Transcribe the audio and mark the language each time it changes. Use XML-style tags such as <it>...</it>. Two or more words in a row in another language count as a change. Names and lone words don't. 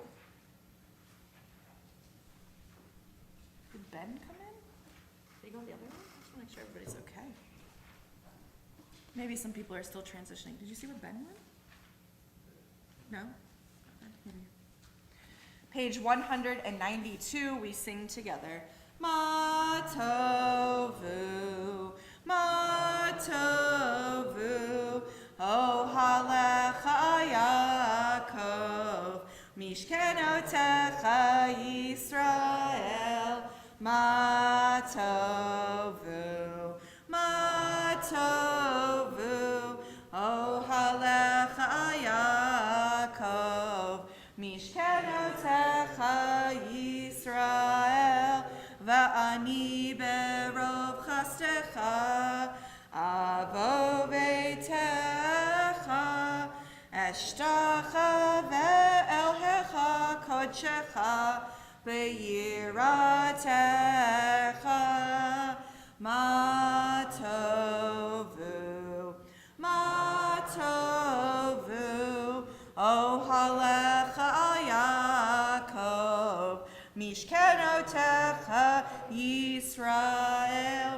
<en>Did Ben come in? Did he go the other way? I just want to make sure everybody's okay. Maybe some people are still transitioning. Did you see where Ben went? No? Okay, maybe. Page 192, we sing together.</en> <he>מה טובו אהליך יעקב משכנותיך ישראל. מה טובו אהליך יעקב משכנותיך ישראל. ואני ברב חסדך אבוא ביתך אשתחוה אל היכל קדשך ביראתך. מה טובו אהליך יעקב משכנותיך ישראל.</he>